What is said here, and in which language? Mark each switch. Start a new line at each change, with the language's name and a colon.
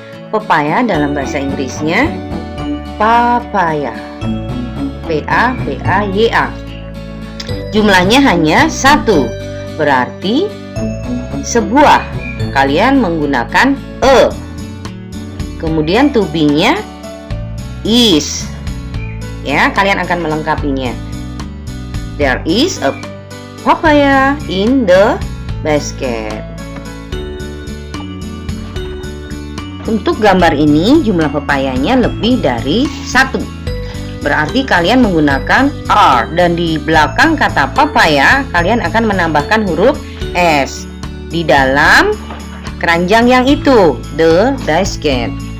Indonesian: Pepaya dalam bahasa Inggrisnya papaya. P-A-P-A-Y-A. jumlahnya hanya 1. Berarti sebuah. Kalian menggunakan a. Kemudian to be-nya is. Ya, kalian akan melengkapinya.
English: There is a papaya in the basket.
Indonesian: Untuk gambar ini jumlah pepayanya lebih dari 1. Berarti kalian menggunakan are, dan di belakang kata papaya kalian akan menambahkan huruf s di dalam keranjang yang itu, the basket.